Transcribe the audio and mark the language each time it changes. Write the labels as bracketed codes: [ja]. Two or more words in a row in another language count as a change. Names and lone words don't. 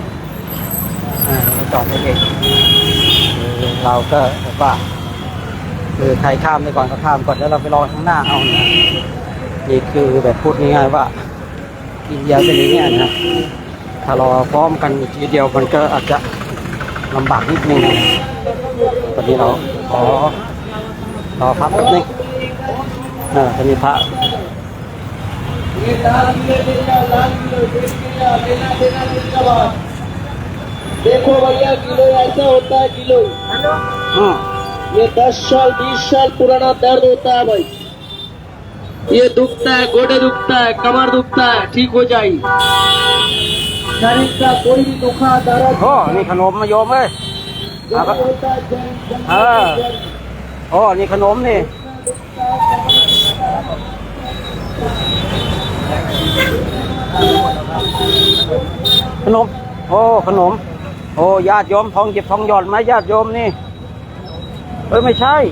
[th] เขาจอดให้เองเราก็แบบว่าใครข้ามไปก่อนก็ข้ามก่อนแล้วเราไปรอข้างหน้าเอานะนี่คือแบบพูดง่ายๆว่าอินเดียเป็นอย่างนี้นะถ้ารอพร้อมกันทีเดียวมันก็อาจจะลำบากนิดนึงนะตอนนี้เราขอรอพักแป๊บนึงจะมีพระ [hi] देखो भैया किलो ऐसा होता है किलो ये 10 साल 20 साल पुराना दर्द होता है भाई ये दुखता है गोडे दुखता है कमर दुखता है ठीक हो जाएगी शरीर का कोई भी दुखा दर्द [th] โอ้นี่ขนมมาโยมเอ้ย [hi] होता है [th] โอ้นี่ขนมนี่ขนมโอ้ขนมโอ้ญาติโยมทองเก็บทองหยอดไหมญาติโยมนี่ไม่ใช่